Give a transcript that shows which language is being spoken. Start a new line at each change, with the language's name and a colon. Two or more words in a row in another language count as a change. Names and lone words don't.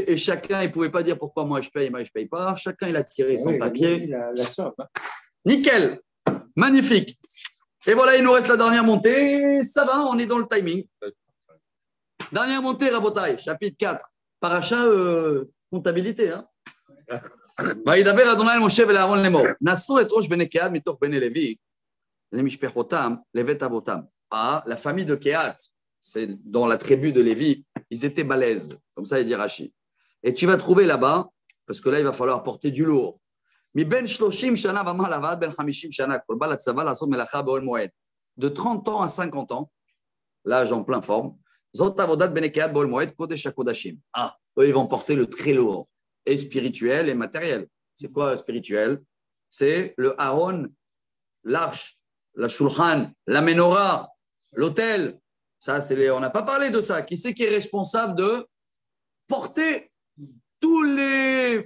French: Et chacun, il ne pouvait pas dire pourquoi moi je paye pas. Chacun, il a tiré son papier. Nickel. Magnifique. Et voilà, il nous reste la dernière montée. Ça va, on est dans le timing. Dernière montée, Rabotai, chapitre 4. Paracha, comptabilité.
Hebrew: וידבר אדוני אל משה ולאהרון לאמור, נשאו את ראש בני קהת מתוך בני לוי, למשפחותם, לבית אבותם.
French: La famille de Kehat, c'est dans la tribu de Lévi, ils étaient balèzes, comme ça il dit Rashi. Et tu vas trouver là-bas, parce que là il va falloir porter du lourd.
Hebrew: מבין 30 שנה ומעלה ועד בין 50 שנה, כל בא לצבא לעשות מלאכה באוהל מועד.
French: De 30 ans à 50 ans, l'âge en pleine forme,
Hebrew: זאת עבודת בני קהת באוהל מועד, קודש הקודשים.
French: Eux ils vont porter le très lourd, et spirituel et matériel. C'est quoi spirituel? C'est le Aaron, l'arche, la shulchan, la menorah, l'autel. Ça, on n'a pas parlé de ça. Qui c'est qui est responsable de porter tous les...